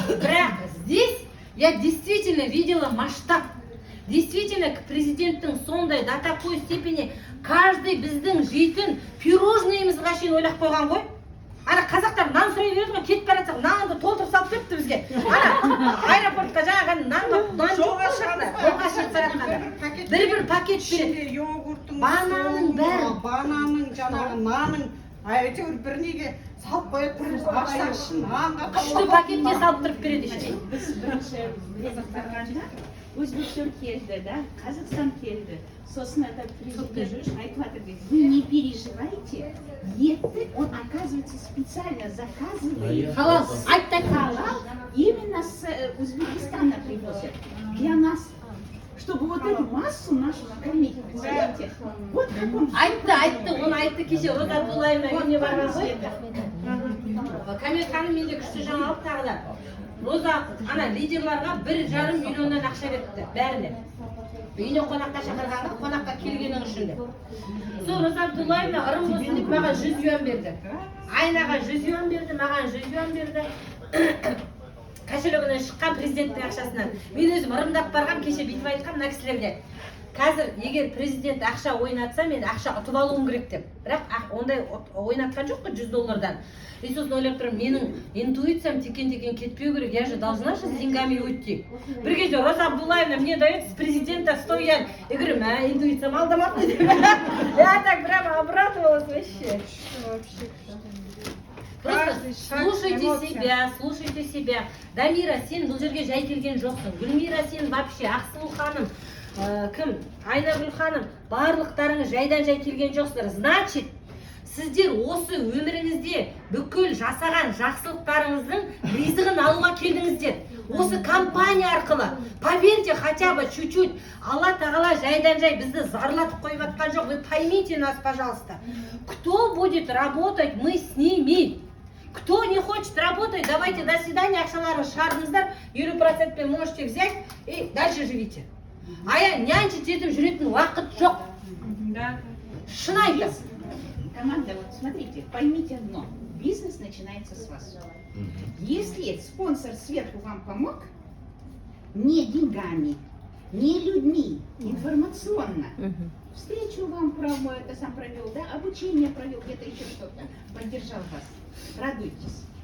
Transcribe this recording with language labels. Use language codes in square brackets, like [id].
[kk] Бірақ [ru] здесь я действительно видела масштаб. Действительно, [kk] президенттің сондай [ru] до такой степени каждый [kk] біздің жейтін пирожныйымызға шейін ойлап қойған ғой. Ана қазақтар нан сұрай береді ғой, кетіп бара жатсақ, нанды толтырып салып беріпті бізге. Ана аэропортқа жаңағы нан жолға шығып бара жатқанда бір пакет береді. йогурттың, бананның бәрі, бананның, жаңағы нанның әйтеуір бір неге салып қояды тұрмыз ақша үшін нанға күшті пакетке салып тұрып береді [ru] еще. [kk] Біз бірінші президент барғанда Өзбекстан келді, да, Қазақстан келді. Сосын [ru] это [kk] президент айтып жатыр дейді, [ru] вы не переживайте, [kk] етті [ru] он оказывается специально заказывает. Халал, айт так. Халал именно с Узбекистана привозят для нас, чтобы вот эту массу нашу накормить. Представляете? Вот как он. [kk] Айтты, оны айтты кеше Роза Абдуллаевна үйіне барған ғой. Камил ханым менде күшті жаңалық тағы да. Роза ана лидерларға 1,5 миллионнан ақша беріпті, бәріне. Үйіне қонаққа шақырғанда, қонаққа келгенің үшін де. Сол Роза Абдуллаевна ырым болсын деп маған 100 юан берді. Айнаға 100 юан берді, маған 100 юан берді. [ru] Кошелегінен [kk] шыққан президенттің ақшасынан. Мен өзім ырымдап барғам, кеше бүйтіп айтқам мына кісілерге. Қазір егер президент ақша ойнатса, мен ақша ұтып алуым керек деп. Бірақ ондай ойнатқан жоқ қой $100. [ru] И [kk] сосын ойлап тұрмын, менің интуициям текен-текен кетпеу керек, [ru] я же должна же с деньгами уйти. [kk] Бір кезде [ru] Роза Абдуллаевна мне дает с президента 100 юан. Я говорю, [kk] интуициям алдамапты деп. [ru] Я так прямо обрадовалась вообще. Просто слушайте себя. [kk] Дамира, сен бұл жерге жай келген жоқсың. Гүлмира, сен [ru] вообще, [kk] Ақсұлу ханым, кім? Айнагүл ханым, барлықтарыңыз жайдан жай келген жоқсыздар. [ru] Значит, [kk] сіздер осы өміріңізде бүкіл жасаған жақсылықтарыңыздың ризығын алуға келдіңіздер. Осы компания арқылы, [ru] поверьте, хотя бы чуть-чуть, [kk] Алла Тағала жайдан жай бізді зарлатып қойып жатқан жоқ. [ru] Вы поймите нас, пожалуйста. Кто будет работать, мы с ними. Кто не хочет работать, давайте до свидания, [kk] ақшаларын шығардыңыздар, [ru] 50% можете взять и дальше живите. А я нянчить [kk] етіп жүретін уақыт жоқ. Шын айтам. [ru] Команда, вот смотрите, поймите одно, бизнес начинается с вас. Если спонсор сверху вам помог, не деньгами, не людьми, информационно, встречу вам провел, да, обучение провел, где-то еще что-то, поддержал вас, радуйтесь.